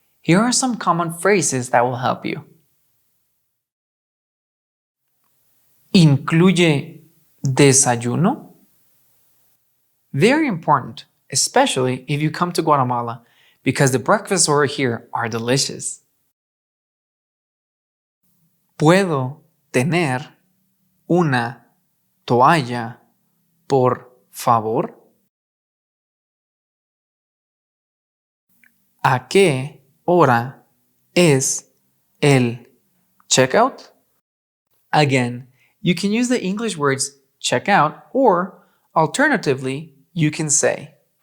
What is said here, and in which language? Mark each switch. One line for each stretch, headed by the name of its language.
English: Here are some common phrases that will help you.
Spanish: ¿Incluye desayuno?
English: Very important, especially if you come to Guatemala, because the breakfasts over here are delicious.
Spanish: ¿Puedo tener una toalla, por favor? ¿A qué hora es el checkout?
English: Again, you can use the English words check out, or alternatively, you can say